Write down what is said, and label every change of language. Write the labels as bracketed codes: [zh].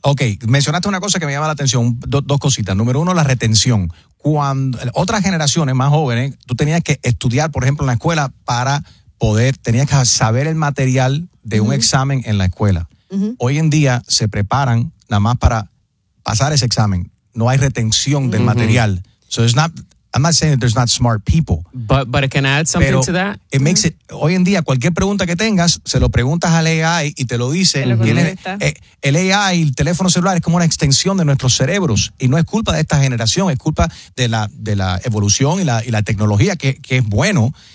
[es] Okay, mencionaste una cosa que me llama la atención, dos cositas. Número uno, la retención. Cuando otras generaciones más jóvenes, tú tenías que estudiar, por ejemplo, en la escuela para poder, tenías que saber el material de un examen en la escuela. Hoy en día se preparan nada más para pasar ese examen. No hay retención del material. [en] So it's not, I'm not saying that there's not smart people. But can I add something [es] pero [en] to that? It makes it, [es] hoy en día, cualquier pregunta que tengas, se lo preguntas al AI y te lo dice. El AI, el teléfono celular, es como una extensión de nuestros cerebros. Y no es culpa de esta generación, es culpa de la evolución y la tecnología, que es bueno.